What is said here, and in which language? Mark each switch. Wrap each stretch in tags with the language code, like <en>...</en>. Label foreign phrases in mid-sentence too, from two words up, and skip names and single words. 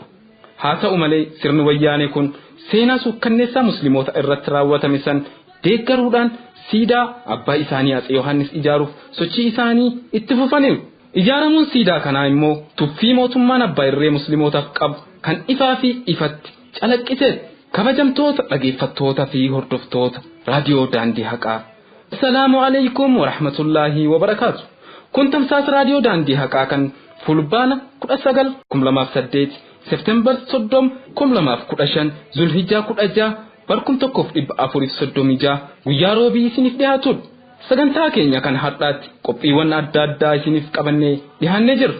<om>Haa ta'u malee sirni wayyaanee kun seenaa suukkanneessaa musliimoota irratti raawwatame san deeggaruudhaan siidaa abbaa isaanii Atsee Yohaannis ijaaruuf sochii isaanii itti fufaniiru. Ijaaramuun siidaa kanaa immoo tuffii mootummaan Abbaa Irree musliimootaaf qabu kan ifaa fi ifatti calaqqiseera. Kabajamtoota dhaggeeffattoota fi hordoftoota raadiyoo daandii haqaa.</om> <ar>السلام عليكم ورحمة الله وبركاته.</ar> <om>Kun tamsaasa raadiyoo daandii haqaa kan fulbaana 19 2008 September 30 2015 Zulhijjaa 16 barkum 1436 guyyaa roobii isiniif dhiyaatudha. Sagantaa keenya kan har'aatti qophiiwwan adda addaa isiniif qabannee dhiyaannee jirra.</om>